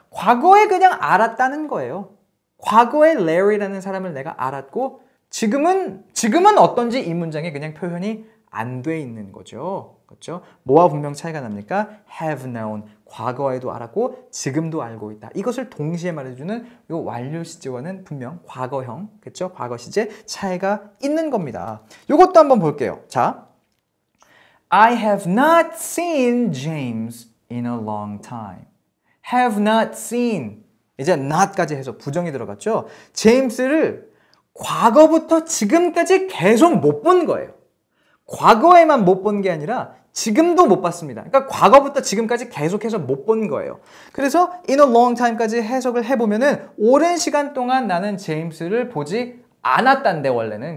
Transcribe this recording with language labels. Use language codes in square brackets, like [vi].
[ko] 과거에 그냥 알았다는 거예요. 과거에 Larry라는 사람을 내가 알았고 지금은 어떤지 이 문장에 그냥 표현이 안 돼 있는 거죠. 그렇죠? 뭐와 분명 차이가 납니까? [en] have known. [ko] 과거에도 알았고 지금도 알고 있다. 이것을 동시에 말해주는 이 완료 시제와는 분명 과거형, 그렇죠? 과거 시제 차이가 있는 겁니다. 이것도 한번 볼게요. [en] 자, I have not seen James in a long time. have not seen. [ko] 이제 not까지 해서 부정이 들어갔죠. 제임스를 과거부터 지금까지 계속 못 본 거예요. 과거에만 못 본 게 아니라 지금도 못 봤습니다. 그러니까 과거부터 지금까지 계속해서 못 본 거예요. 그래서 [en] in a long time [ko] 까지 해석을 해보면은 오랜 시간 동안 나는 제임스를 보지 않았단데 원래는.